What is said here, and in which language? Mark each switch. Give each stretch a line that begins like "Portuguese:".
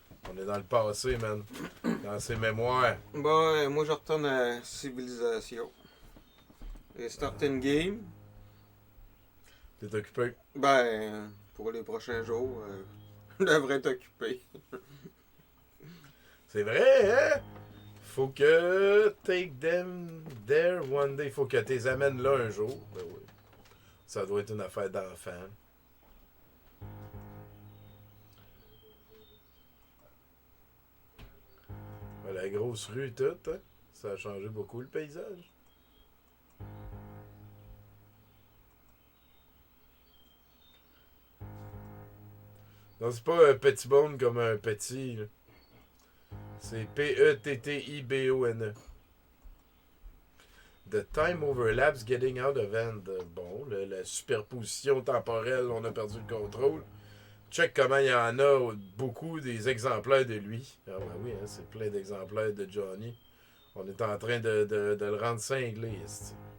French: On est dans le passé, man. Dans ses mémoires. Bon, moi je retourne à Civilisation. Et start une game. T'es occupé. Ben, pour les prochains jours, je devrais être occupé. C'est vrai, hein? Faut que
English: take them there one day.
French: Faut que tu les amènes là un jour. Ben oui. Ça doit être une affaire d'enfant. Ben, la grosse rue et tout, hein? Ça a changé beaucoup le paysage. Non, c'est pas un petit bone comme un petit, là. C'est Pettibone.
English: The time overlaps getting out of hand.
French: Bon, la superposition temporelle, on a perdu le contrôle. Check comment il y en a beaucoup des exemplaires de lui. Ah ben oui, hein, c'est plein d'exemplaires de Johnny. On est en train de le rendre cinglé, ici.